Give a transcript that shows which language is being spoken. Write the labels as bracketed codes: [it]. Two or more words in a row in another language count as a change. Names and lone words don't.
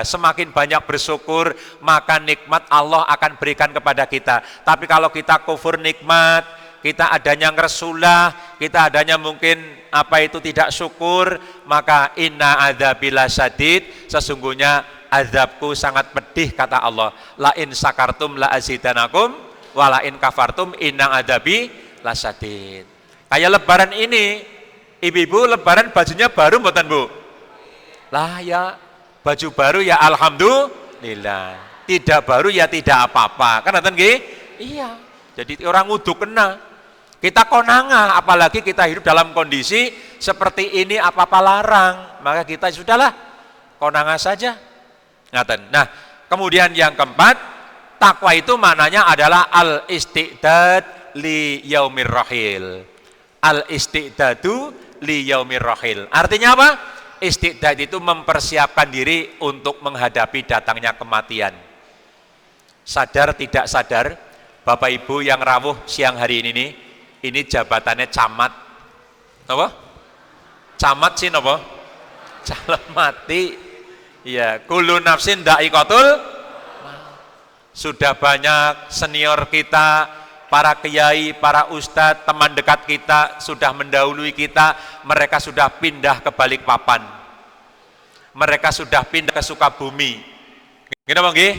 [id] Semakin banyak bersyukur, maka nikmat Allah akan berikan kepada kita. Tapi kalau kita kufur nikmat, kita adanya ngersulah, kita adanya mungkin apa itu tidak syukur, maka [ar] إن عذابي لشديد, [id] sesungguhnya azabku sangat pedih kata Allah. [ar] لئن شكرتم لأزيدنكم ولئن كفرتم إن عذابي لشديد. [id] Kayak lebaran ini, ibu-ibu lebaran bajunya baru mboten, Bu? Lah ya, baju baru ya alhamdulillah. Tidak baru ya tidak apa-apa. [jv] Kan ngoten nggih? Iya. [id] Jadi orang wudu kena. Kita konangah, apalagi kita hidup dalam kondisi seperti ini, apa-apa larang. Maka kita sudahlah konangah saja. Ngaten. Nah, kemudian yang keempat, takwa itu maknanya adalah [ar] الاستعداد ليوم الرحيل. الاستعداد ليوم الرحيل. [id] Artinya apa? Istiqdad itu mempersiapkan diri untuk menghadapi datangnya kematian. Sadar tidak sadar, Bapak Ibu yang rawuh siang hari ini jabatannya camat. Apa? Camat sih apa? Calon mati. Ya, [ar] كل نفس ذائقة. [id] Sudah banyak senior kita, para kiai, para ustadz, teman dekat kita sudah mendahului kita, mereka sudah pindah ke Balikpapan. Mereka sudah pindah ke Sukabumi. Gini Bang nggih?